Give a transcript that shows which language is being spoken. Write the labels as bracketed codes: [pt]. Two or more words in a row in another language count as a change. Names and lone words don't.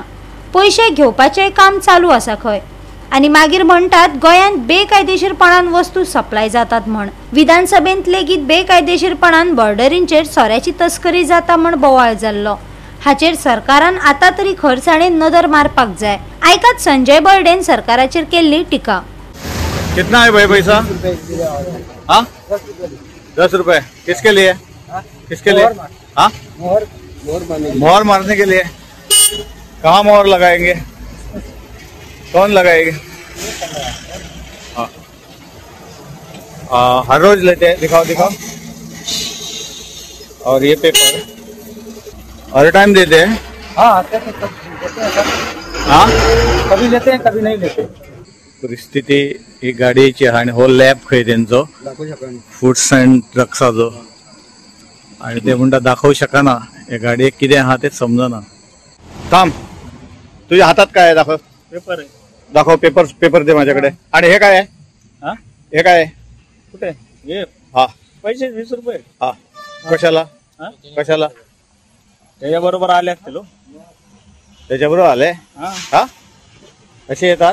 [kok] पयशे घेवपाचें काम चालू आसा खंय आनी मागीर म्हणटात गोंयांत बेकायदेशीरपणान वस्तू सप्लाय जातात म्हण. विधानसभेंत लेगीत बेकायदेशीरपणान बॉर्डरींचेर सोऱ्याची तस्करी जाता म्हण बोवाळ जाल्लो. हाचेर सरकारान आता तरी खरसाणेन नदर मारपाक जाय. आयकात संजय बर्डेन सरकाराचेर केल्ली टिका. [hi] कितना है भाई पैसा? हाँ 10 रुपए किसके लिए? किसके लिए? हाँ मोहर मारने के लिए. कहाँ मोहर लगाएंगे? कौन लगाएंगे? हर रोज लेते हैं. दिखाओ दिखाओ. और ये पेपर हर टाइम देते हैं? हाँ कभी लेते हैं कभी नहीं लेते. [kok] परिस्थिती ही गाडयेची आणि हो लॅब खंय तेंचो फूड्स अँड ड्रग्साचो आणि ते म्हणटा दाखवू शकना. या गाडयेक कितें आहा तें समजना. [mr] थांब तुझ्या हातात काय आहे? दाखव. पेपर आहे. दाखव. पेपर दे माझ्याकडे. आणि हे काय आहे? हा हे काय आहे? कुठे? हे हा पैसे 20 रुपये. हा कशाला? कशाला? त्याच्या बरोबर आले असतील. त्याच्याबरोबर आले? हा असे येतात?